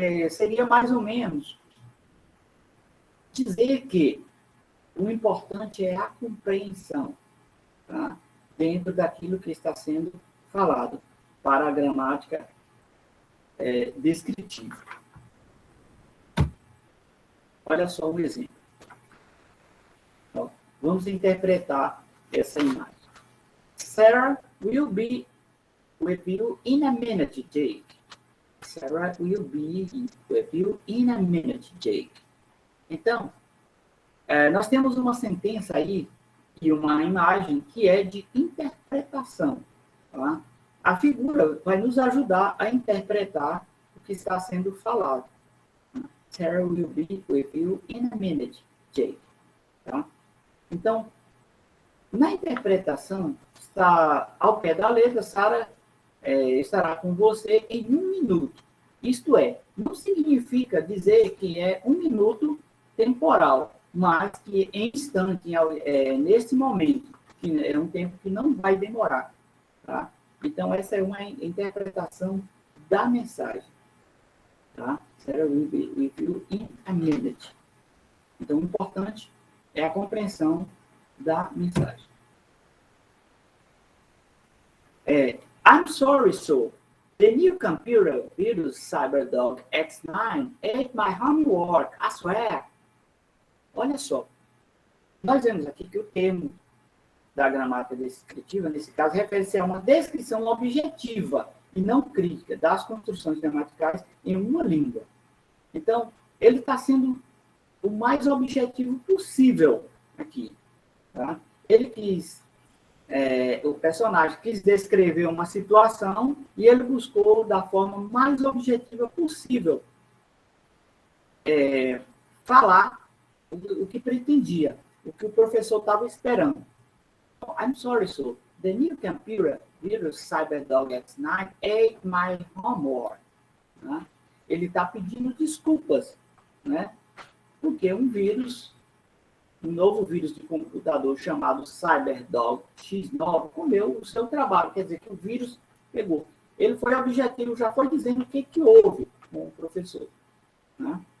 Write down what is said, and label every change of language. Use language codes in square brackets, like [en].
[pt] Seria mais ou menos dizer que o importante é a compreensão, tá? Dentro daquilo que está sendo falado para a gramática descritiva. Olha só um exemplo. Então, vamos interpretar essa imagem. [en] Sarah will be with you in a minute, Jake. Sarah will be with you in a minute, Jake. [pt] Então, nós temos uma sentença aí e uma imagem que é de interpretação. Tá? A figura vai nos ajudar a interpretar o que está sendo falado. [en] Sarah will be with you in a minute, Jake. [pt] Tá? Então, na interpretação, está ao pé da letra, Sarah estará com você em 1 minuto. Isto é, não significa dizer que é 1 minuto temporal, mas que em instante, nesse momento, que é um tempo que não vai demorar. Tá? Então, essa é uma interpretação da mensagem. Tá? [en] Sarah will be with you in a minute. [pt] Então, o importante é a compreensão da mensagem. [en] I'm sorry, so the new computer virus CyberDog X9 ate my homework, I swear. [pt] Olha só, nós vemos aqui que o termo da gramática descritiva, nesse caso, refere-se a uma descrição objetiva e não crítica das construções gramaticais em uma língua. Então, ele está sendo o mais objetivo possível aqui. Tá? Ele quis, o personagem quis descrever uma situação e ele buscou, da forma mais objetiva possível, falar o que pretendia, o que o professor estava esperando. [en] I'm sorry, sir. The new computer virus CyberDog X9 ate my homework. [pt] Né? Ele está pedindo desculpas, né? Porque um novo vírus de computador chamado CyberDog X9 comeu o seu trabalho. Quer dizer que o vírus pegou. Ele foi objetivo, já foi dizendo o que houve com o professor, né?